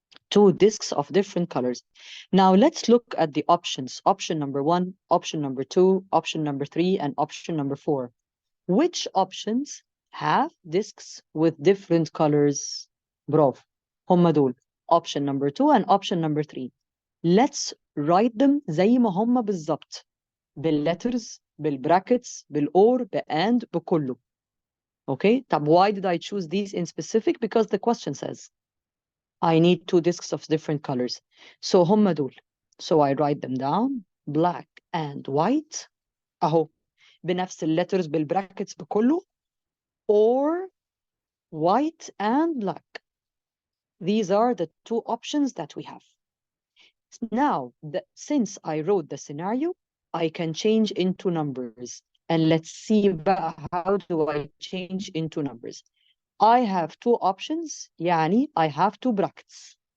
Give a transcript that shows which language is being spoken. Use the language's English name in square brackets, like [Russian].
[English] 2 discs of different colors. Now let's look at the options. Option number 1, option number 2, option number 3, and option number 4. Which options have discs with different colors? [Arabic] برافو. هم دول. [English] Option number 2 and option number 3. Let's write them [Arabic] زي ما هم بالظبط. [English] بالletters, بالbrackets, بالor, and بكله. Okay? طب why did I choose these in specific? Because the question says I need 2 discs of different colors. So [Arabic] هم دول. [English] So I write them down, black and white. [Arabic] أهو. بنفس letters بالbrackets بكله. [English] Or white and black. These are the 2 options that we have. Now, since I wrote the scenario, I can change into numbers. And let's see how do I change into numbers. I have 2 options, يعني I have 2 brackets.